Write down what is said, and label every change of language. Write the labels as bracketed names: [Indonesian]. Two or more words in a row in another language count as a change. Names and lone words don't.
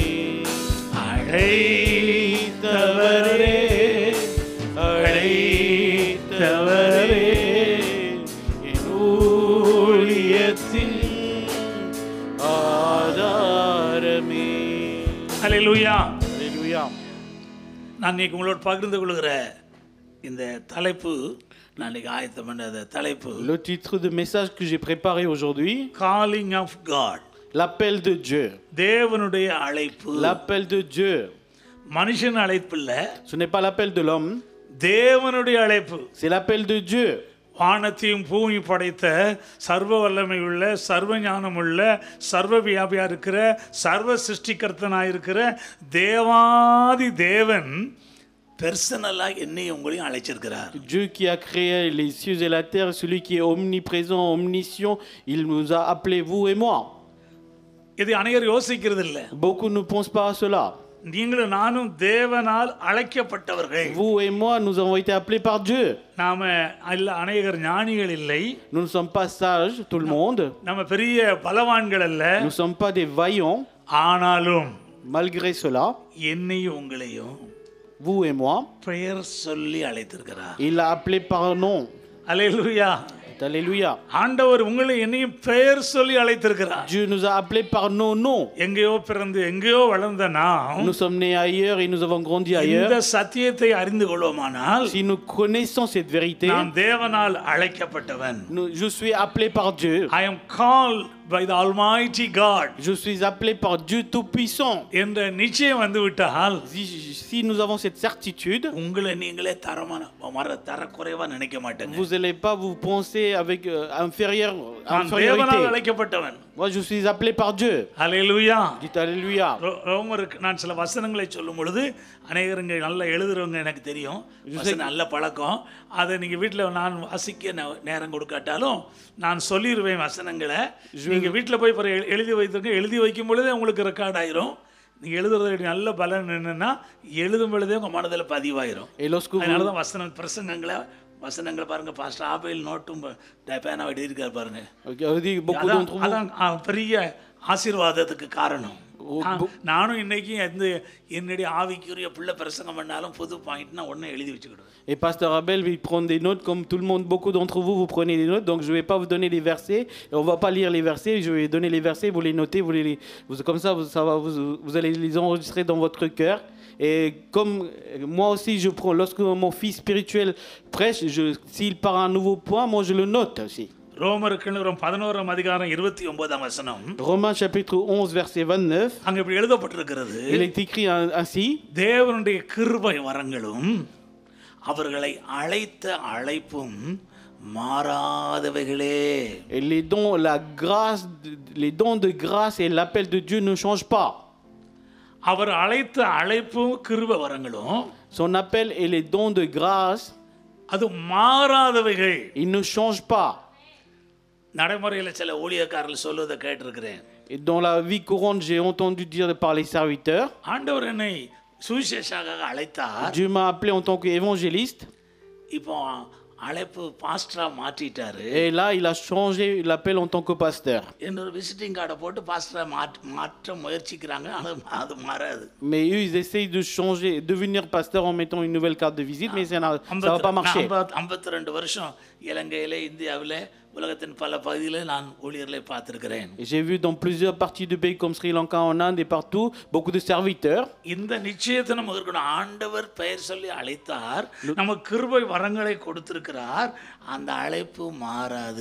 [Tamil] அழைத்தவரே அழைத்தவரே என் ஊழியத்தின் ஆதாரமே. ஹல்லேலூயா ஹல்லேலூயா. நான் இன்னைக்கு உங்களோட பகிர்ந்து கொள்கிற இந்த தலைப்பு நான் இன்னைக்கு ஆயத்தம் பண்ண தலைப்பு [French] Le titre de message que j'ai préparé aujourd'hui, [English] calling of God. [French] l'appel de Dieu. [Tamil] தேவனுடைய அழைப்பு. [French] L'appel de Dieu. [Tamil] மனுஷன் அழைப்பு இல்ல. [French] Ce n'est pas l'appel de l'homme, [Tamil] தேவனுடைய அழைப்பு. [French] c'est l'appel de Dieu. [Tamil] வானத்தையும் பூமி படைத்த சர்வ வல்லமை உள்ள சர்வ ஞானம் உள்ள சர்வ வியாபியா இருக்கிற சர்வ சிருஷ்டிகர்த்தனாயிருக்கிற தேவாதி தேவன் பெர்சனலாக என்னையும் உங்களையும் அழைச்சிருக்கிறார். [French] Dieu qui a créé les cieux et la terre, celui qui est omniprésent, omniscient, il nous a appelés, vous et moi. [Tamil] இதை அநேகர் யோசிக்கிறது இல்லை. [French] Beaucoup ne pensent pas à cela. [Tamil] நீங்களும் நானும் தேவனால் அழைக்கப்பட்டவர்கள். [French] Vous et moi, nous avons été appelés par Dieu. [Tamil] நாம அநேகர் ஞானிகள் இல்லை. [French] Nous ne sommes pas sages, tout le monde. [Tamil] நம்ம பெரிய பலவான்கள் அல்ல. [French] Nous ne sommes pas des vaillants. [Tamil] ஆனாலும் [French] Malgré cela, [Tamil] என்னையும் உங்களையும் [French] vous et moi, [Tamil] பெயர் சொல்லி அழைத்திருக்கிறார். [French] il a appelé par nom. [Tamil] அல்லேலூயா. [French] Alléluia. [Tamil] ஆண்டவர் உங்களை என்னையும் பெயர் சொல்லி அழைத்திருக்கிறார். [French] Dieu nous a appelés par nos noms. [Tamil] எங்கேயோ பிறந்து எங்கேயோ வளர்ந்த நாம் [French] Nous sommes nés ailleurs et nous avons grandi ailleurs. [Tamil] இந்த சத்தியத்தை அறிந்து கொள்வோமானால் [French] Si nous connaissons cette vérité, [Tamil] நான் தேவனால் அழைக்கப்பட்டவன். [French] je suis appelé par Dieu. [English] I am called by the Almighty God. [French] Je suis appelé par Dieu Tout-Puissant. [Tamil] என்ற நிச்சயம் வந்து விட்டால் [French] Si nous avons cette certitude, [Tamil] உங்களை நீங்களே தரக்குறைவா நினைக்க மாட்டேங்க. [French] vous n'allez pas vous penser avec [Tamil] நான் தேவனால் [French] infériorité. [Tamil] அழைக்கப்பட்டவன். [French] Moi, je suis appelé par Dieu. [Tamil] அல்லேலூயா. [French] Dites Alléluia. [Tamil] ரோமருக்கு நான் சில வசனங்களை சொல்லும் பொழுது அநேகருங்க நல்லா எழுதுறவங்க எனக்கு தெரியும். வசனம் நல்ல பழக்கம். அதை நீங்க வீட்டில் நான் வாசிக்க நேரம் கொடுக்காட்டாலும் நான் சொல்லிடுவேன் வசனங்களை. நீங்க வீட்டில் போய் எழுதி வைத்திருக்க. எழுதி வைக்கும் பொழுதே உங்களுக்கு ரெக்கார்ட் ஆயிரும். நீங்க எழுதுறது நல்ல பலன் என்னன்னா எழுதும் பொழுதே உங்க மனதில் பதிவாயிரும். அதனால தான் வசனங்களை பாருங்க. பாஸ்டர் ஆபேல் நோட்டும் பேனா எழுதியிருக்காரு பாருங்க. அதான் பெரிய ஆசீர்வாதத்துக்கு காரணம். நானும் இன்னைக்கு என்னுடைய ஆவிக்குரிய பிள்ளை பிரசங்கம் பண்ணாலும் புது பாயிண்ட்னா ஒன்று எழுதி வச்சுக்கிடுவேன். [French] Et Pasteur Abel, il prend des notes comme tout le monde, beaucoup d'entre vous, vous prenez des notes. Donc je ne vais pas vous donner les versets. Et on ne va pas lire les versets. Je vais donner les versets, vous les notez, comme ça, vous allez les enregistrer dans votre cœur. Et comme moi aussi, je prends, lorsque mon fils spirituel prêche, s'il part à un nouveau point, moi je le note aussi. [Tamil] ரோமருக்கு 11ஆம் அதிகாரம் 29ஆம் வசனம். [French] Romains chapitre 11 verset 29. [Tamil] அங்க இப்படி எழுதப்பட்டிருக்கிறது. [French] Il est écrit ainsi. [Tamil] தேவனுடைய கிருபை வரங்களும் அவர்களை அழைத்த அழைப்பும் மாறாதவைகளே. [French] Et les dons de grâce et l'appel de Dieu ne changent pas. [Tamil] அவர் அழைத்த அழைப்பும் கிருபை வரங்களும் [French] son appel et les dons de grâce [Tamil] அது மாறாதவைகள். [French] ils ne changent pas. [Tamil] நடைமுறையில் சில ஊழியக்காரர்கள் சொல்வதை கேட்டிருக்கிறேன். [French] Et dans la vie courante, j'ai entendu dire par les serviteurs. [Tamil] ஆண்டவர் என்னை சுவிசேஷகராக அழைத்தார். [French] Dieu m'a appelé en tant qu'évangéliste. [Tamil] இப்போ அழைப்பு பாஸ்டரா மாற்றிட்டாரு. [French] Et là, il a changé l'appel en tant que pasteur. [Tamil] இன்னொரு [English] visiting card [Tamil] போட்டு பாஸ்டரா மாற்ற முயற்சிக்கிறாங்க. அது மாறாது. [French] Mais eux, ils essayent de changer, devenir pasteur en mettant une nouvelle carte de visite, mais ça va pas marcher. [Tamil] 52 வருஷம் இலங்கையில இந்தியாவில உலகத்தின் பல பகுதிகளில் நான் ஊழியர்களை பார்த்திருக்கிறேன். [French] J'ai vu dans plusieurs parties du pays comme Sri Lanka, en Inde et partout beaucoup de serviteurs. [Tamil] இந்த நிச்சயத்தை நமக்கு இருக்கணும். ஆண்டவர் பெயர் சொல்லி அழைத்தார், நமக்கு கிருபை வரங்களை கொடுத்திருக்கிறார், அந்த அழைப்பு மாறாது.